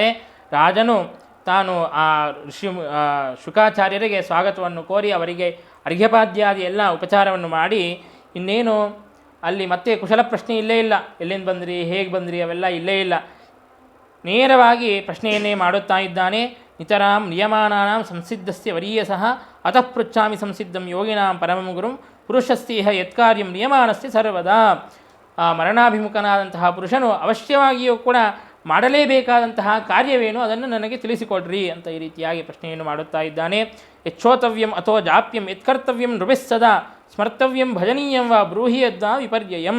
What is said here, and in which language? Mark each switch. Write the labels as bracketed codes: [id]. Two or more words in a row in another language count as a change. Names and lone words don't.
[kn] ರಾಜನು ತಾನು ಆ ಶುಕಾಚಾರ್ಯರಿಗೆ ಸ್ವಾಗತವನ್ನು ಕೋರಿ ಅವರಿಗೆ ಅರ್ಘ್ಯಪಾದ್ಯಾದಿ ಎಲ್ಲ ಉಪಚಾರವನ್ನು ಮಾಡಿ, ಇನ್ನೇನು ಅಲ್ಲಿ ಮತ್ತೆ ಕುಶಲ ಪ್ರಶ್ನೆ ಇಲ್ಲೇ ಇಲ್ಲ, ಎಲ್ಲಿಂದ ಬಂದ್ರಿ, ಹೇಗೆ ಬಂದ್ರಿ ಅವೆಲ್ಲ ಇಲ್ಲೇ ಇಲ್ಲ. ನೇರವಾಗಿ ಪ್ರಶ್ನೆಯನ್ನೇ ಮಾಡುತ್ತಾ ಇದ್ದಾನೆ. [sa] ನಿತರಾಂ ನಿಯಮಾನಾಂ ಸಂಸಿದ್ಧಸ್ಯ ವರೀಯಸಃ ಅತಃ ಪೃಚ್ಛಾಮಿ ಸಂಸಿದ್ಧಂ ಯೋಗಿನಾಂ ಪರಮಂ ಗುರುಂ ಪುರುಷಸ್ತೀಹ ಯತ್ಕಾರ್ಯಂ ನಿಯಮಾನಸ್ಯ ಸರ್ವದಾ. [kn] ಆ ಮರಣಾಭಿಮುಖನಾದಂತಹ ಪುರುಷನು ಅವಶ್ಯವಾಗಿಯೂ ಕೂಡ ಮಾಡಲೇಬೇಕಾದಂತಹ ಕಾರ್ಯವೇನು ಅದನ್ನು ನನಗೆ ತಿಳಿಸಿಕೊಡ್ರಿ ಅಂತ ಈ ರೀತಿಯಾಗಿ ಪ್ರಶ್ನೆಯನ್ನು ಮಾಡುತ್ತಾ ಇದ್ದಾನೆ. [sa] ಯಚ್ಛೋತವ್ಯಂ ಅಥೋ ಜಾಪ್ಯಂ ಯತ್ಕರ್ತವ್ಯಂ ನೃಭಿಸ್ಸದಾ ಸ್ಮರ್ತವ್ಯಂ ಭಜನೀಯಂ ವಾ ಬ್ರೂಹಿ ಯದ್ವಾ ವಿಪರ್ಯಯಂ.